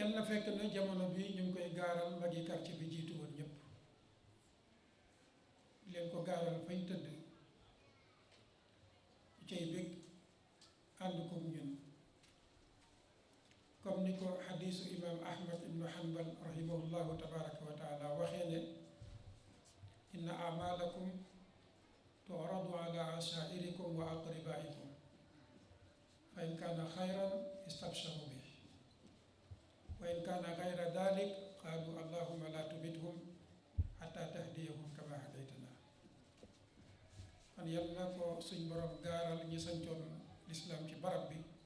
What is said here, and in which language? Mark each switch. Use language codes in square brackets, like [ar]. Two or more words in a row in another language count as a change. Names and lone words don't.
[wo] fekk na jamono bi ñu ngi koy gaaral magi quartier bi jiitu woon ñëpp leen ko gaaral fañ tëdd ñu cay bég ànd ko ñun comme ni ko xadiisu imam ahmad ibnu hanbal [ar] رحمه الله تبارك وتعالى [wo] waxee ne [ar] إن أعمالكم تعرض على عشائركم وأقربائكم فإن كان خيرا استبشروا به وإن كان غير ذلك قالوا اللهم لا تمتهم حتى تهديهم كما هديتنا [wo] kon yal na ko suñ borom gaaral ñi sancoon lislaam ci barab bi